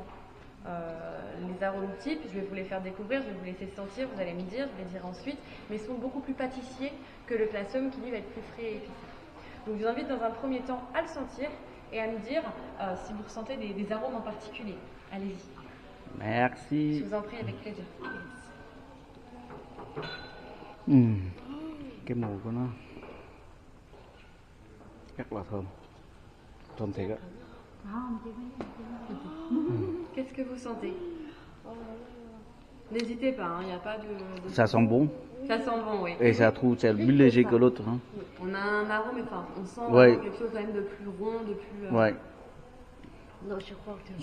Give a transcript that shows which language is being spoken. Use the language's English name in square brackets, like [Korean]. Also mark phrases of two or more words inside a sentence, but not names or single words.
[French] Les arômes types, je vais vous les faire découvrir, je vais vous laisser sentir, vous allez me dire, je vais dire ensuite, mais ils sont beaucoup plus pâtissiers que le Classium qui lui va être plus frais et épicé. Donc je vous invite dans un premier temps à le sentir et à me dire si vous ressentez des arômes en particulier. Allez-y. Merci. Je vous en prie, avec plaisir. [Vietnamese] Cái mùi của nó rất là thơm. Thơm thiệt á. [French] Qu'est-ce que vous sentez? N'hésitez pas, il n'y a pas de... Ça sent bon. Ça sent bon, oui. Et ça trouve c'est plus léger que l'autre. Hein. On a un arôme, enfin, on sent Ouais. quelque chose quand même de plus rond, de plus... Ouais. Non, je crois que